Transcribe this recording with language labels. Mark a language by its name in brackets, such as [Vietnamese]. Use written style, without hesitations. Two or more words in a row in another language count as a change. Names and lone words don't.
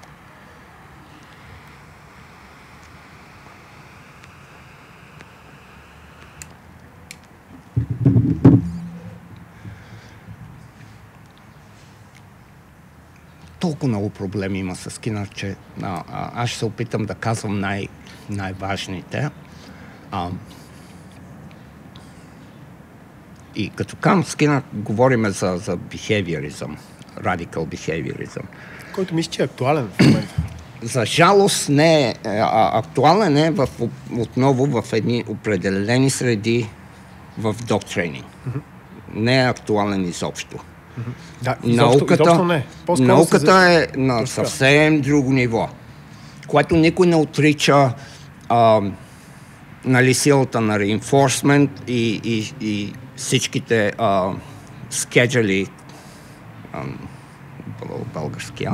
[Bulgarian] Толкова много проблеми има с Скинър, че аз ще се опитам да казвам най-важните. И като към Скинър говорим за [English] behaviorism, radical behaviorism. [Bulgarian] Който мисля, че е актуален в момента. За жалост не е актуален, е отново в едни определени среди в [English] dog training. [Bulgarian] Не е актуален изобщо. Да, изобщо не. Науката е на съвсем друго ниво, което никой не отрича, нали, силата на reinforcement и всичките schedule българския.